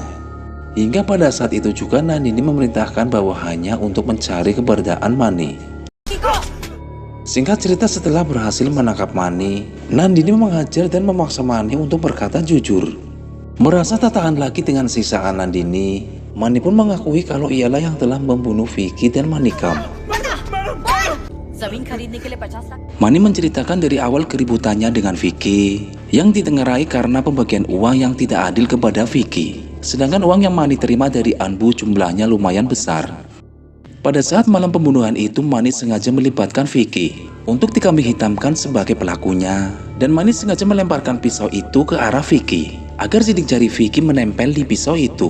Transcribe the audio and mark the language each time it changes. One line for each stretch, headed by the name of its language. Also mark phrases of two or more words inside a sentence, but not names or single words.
Indonesian: Hingga pada saat itu juga Nandini memerintahkan bawahannya untuk mencari keberadaan Mani. Singkat cerita, setelah berhasil menangkap Mani, Nandini menghajar dan memaksa Mani untuk berkata jujur. Merasa tak tahan lagi dengan siksaan Nandini, Mani pun mengakui kalau ialah yang telah membunuh Vicky dan Manikam.
Hindi: जमीन खरीदने के लिए 50 लाख
Indonesian: Mani menceritakan dari awal keributannya dengan Vicky yang ditengarai karena pembagian uang yang tidak adil kepada Vicky. Sedangkan uang yang Mani terima dari Anbu jumlahnya lumayan besar. Pada saat malam pembunuhan itu, Mani sengaja melibatkan Vicky untuk dikambing hitamkan sebagai pelakunya, dan Mani sengaja melemparkan pisau itu ke arah Vicky agar sidik jari Vicky menempel di pisau itu.